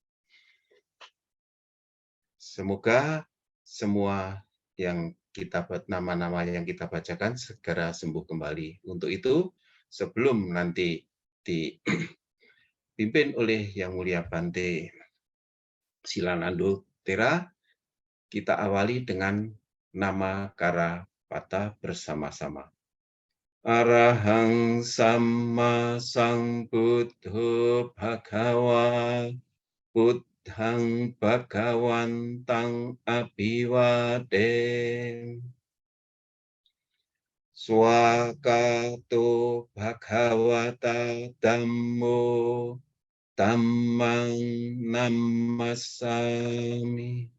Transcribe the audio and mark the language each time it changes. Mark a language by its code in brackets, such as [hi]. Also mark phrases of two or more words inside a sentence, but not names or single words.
[id] Semoga semua yang nama-nama yang kita bacakan segera sembuh kembali. Untuk itu, sebelum nanti dipimpin oleh Yang Mulia Bante Silanando Tera, kita awali dengan nama Karapata bersama-sama. [pi] Arahang Samma Sambuddho Bhagava Buddhang Bhagawantang Abhiwadem. Swakato bhagavata dhammo dhammang namasami.